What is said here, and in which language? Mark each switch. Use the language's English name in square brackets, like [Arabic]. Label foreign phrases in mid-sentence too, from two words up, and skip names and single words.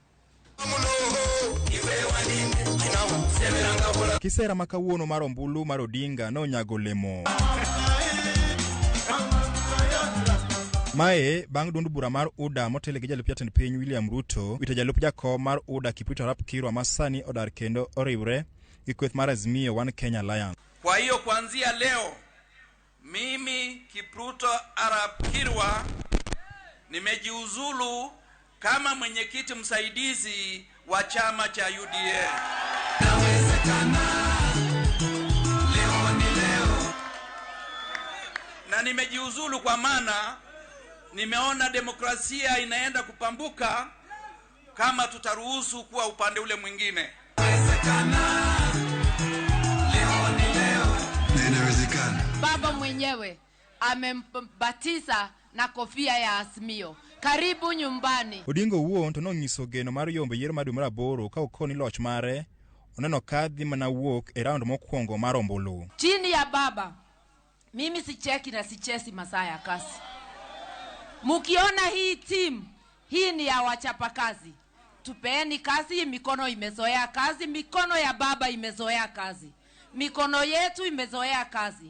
[Luo (Kenya and Tanzania)] Kisera makawuono mar ombulu mar Odinga no nyago lemo. Mae bang' duond bura mar UDA motele gi jalup jatend piny William Ruto wito jalup jakom mar UDA Kipruto Arap Kirwa masani odar kendo oriwre gi kweth mar Azimio One Kenya Alliance. [Swahili] Kwa hiyo kuanzia leo mimi Kipruto Arap Kirwa nimejiuzulu kama mwenyekiti msaidizi wa chama cha UDA. Na nimejiuzulu kwa maana nimeona demokrasia inaenda kupambuka kama tutaruhusu kuwa upande ule mwingine. Baba mwenyewe amembatiza na kofia ya Azimio. Karibu nyumbani. [Luo (Kenya and Tanzania)] Odinga wuon to nonyiso geno mar yombe yiero mar dwe mar 8 ka okoni loch mare oneno kadhi mana wuok e round mokwongo mar ombulu. [Swahili] Chini ya baba mimi sicheki na sichesi masaa ya kazi. Mukiona hii team hii ni ya wachapa kazi. tupeeni kazi, mikono imezoea kazi, mikono ya baba imezoea kazi, mikono yetu imezoea kazi.